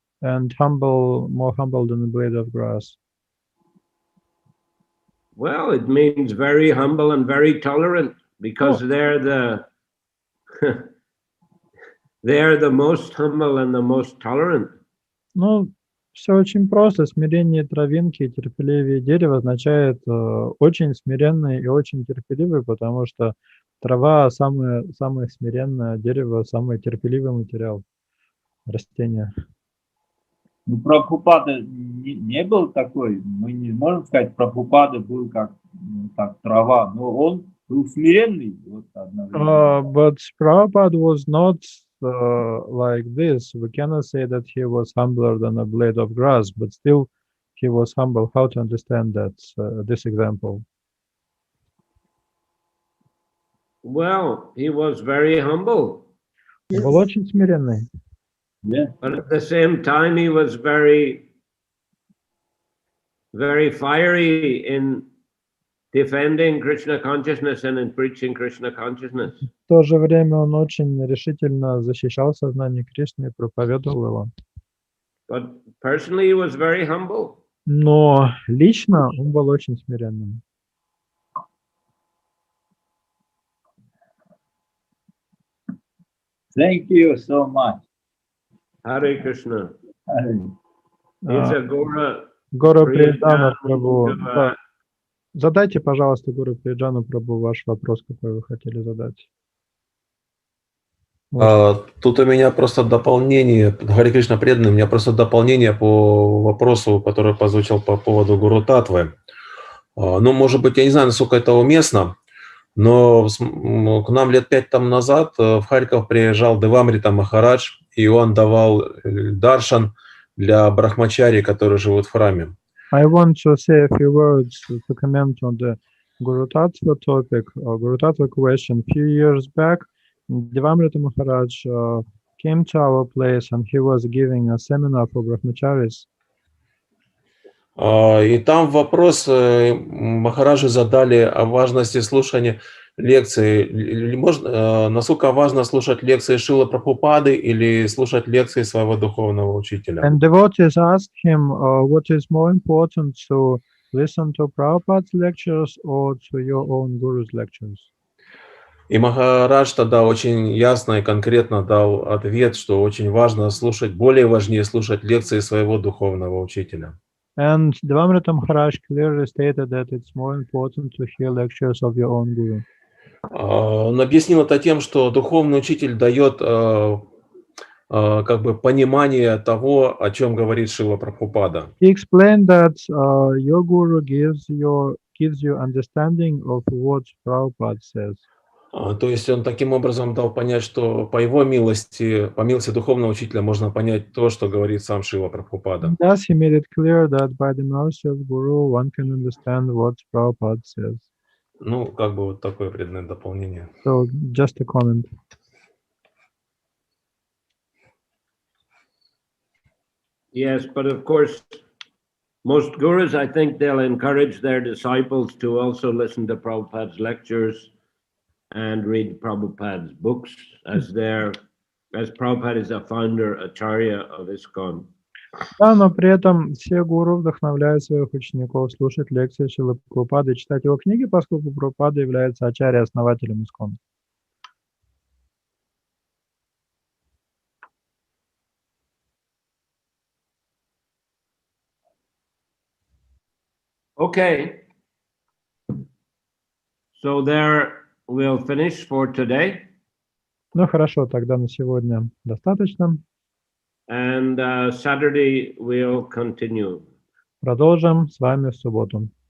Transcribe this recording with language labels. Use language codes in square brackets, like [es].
[en] And humble, more humble than a blade of grass. Well, it means very humble and very tolerant, because they're the they're the most humble and the most tolerant. [ru] Ну, все очень просто. Смирение травинки и терпеливее дерева означает очень смиренный и очень терпеливый, потому что трава самое смиренное, дерево самый терпеливый материал, растение. Ну, Прабхупада не был такой, мы не можем сказать, Прабхупада был как трава, но он был смиренный. Вот, [en] but Prabhupada was not like this. We cannot say that he was humbler than a blade of grass, but still he was humble. How to understand that, this example? Well, he was very humble. [ru] Он был очень смиренный. [en] Yeah. But at the same time, he was very, very fiery in defending Krishna consciousness and in preaching Krishna consciousness. [ru] В то же время он очень решительно защищал сознание Кришны и проповедовал его. [en] But personally, he was very humble. [ru] Но лично он был очень смиренным. [en] Thank you so much. [ru] Харе Кришна. [en] It's a [ru] Гуру Приджана Прабху. Задайте, пожалуйста, Гуру Приджану Прабху ваш вопрос, какой вы хотели задать. Тут у меня просто дополнение, Харе Кришна преданный, у меня просто дополнение по вопросу, который прозвучал по поводу Гуру Татвы. Ну, может быть, я не знаю, насколько это уместно, но к нам лет 5 тому назад в Харьков приезжал Девамрита Махарадж, и он давал даршан для брахмачари, которые живут в храме. [en] I want to say a few words to comment on the Guru Tattva topic, or Guru Tattva question. A few years back, Devamrita Maharaj came to our place and he was giving a seminar for brahmacharis. [ru] И там вопрос Махараджи задали о важности слушания лекций. Насколько важно слушать лекции Шрилы Прабхупады или слушать лекции своего духовного учителя? [en] And devotees asked him, what is more important, to listen to Prabhupada's lectures or to your own Guru's lectures? [ru] И Махарадж тогда очень ясно и конкретно дал ответ, что очень важно слушать, более важнее слушать лекции своего духовного учителя. [en] And Devamrita Maharaj clearly stated that it's more important to hear lectures of your own Guru. [ru] Он объяснил это тем, что духовный учитель дает как бы понимание того, о чем говорит Шрила Прабхупада. [en] He explained that your Guru gives you understanding of what Prabhupada says. [ru] То есть он таким образом дал понять, что по его милости, по милости духовного учителя можно понять то, что говорит сам Шрила Прабхупада. [en] Thus he made it clear that by the mercy of Guru one can understand what Prabhupada says. [ru] Ну, как бы вот такое преданное дополнение. [en] So just a comment. Yes, but of course, most gurus, I think they'll encourage their disciples to also listen to Prabhupada's lectures and read Prabhupada's books, as Prabhupada is a founder, acharya of ISKCON. [ru] Да, но при этом все гуру вдохновляют своих учеников слушать лекции Шрилы Прабхупады и читать его книги, поскольку Прабхупада является ачарьей, основателем ISKCON. [en] Okay. So there we'll finish for today. [ru] Ну хорошо, тогда на сегодня достаточно. [en] And Saturday we'll continue. [ru] Продолжим с вами в субботу.